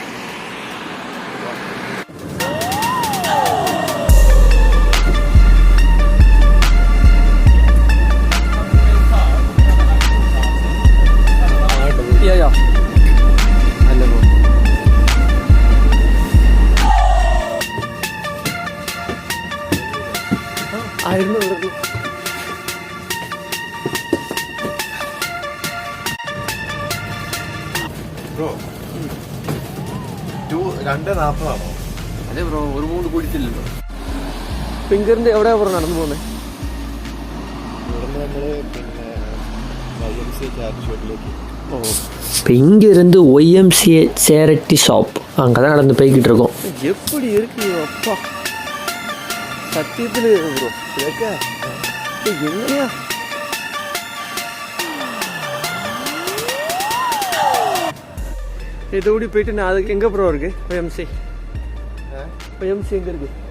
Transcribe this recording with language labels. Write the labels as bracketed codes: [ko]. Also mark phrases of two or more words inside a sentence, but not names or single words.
[ml] യാ അല്ല ബ്രോ ആയിരം ബ്രോ 2:40 അതെ ബ്രോ ഒരു 3 കൂടിയിട്ടില്ലല്ലോ. ഇപ്പം ഇங்கிருந்து എവിടെയാ ബ്രോ നടന്നു പോകുന്നത്? ഇവിടുന്ന് നമ്മൾ പിന്നെ YMCA ചാരിറ്റി ഷോപ്പിലേക്ക്. [ta] இப்போ இங்கேருந்து YMCA சேரிட்டி ஷாப் அங்கே தான் நடந்து போய்கிட்டு இருக்கோம். எப்படி இருக்கு அப்பா சத்தியத்தில் ப்ரோ கேட்க என்னையா இதோடி போயிட்டு நான் அதுக்கு எங்கே ப்ரோ இருக்கு YMCA எங்கே இருக்கு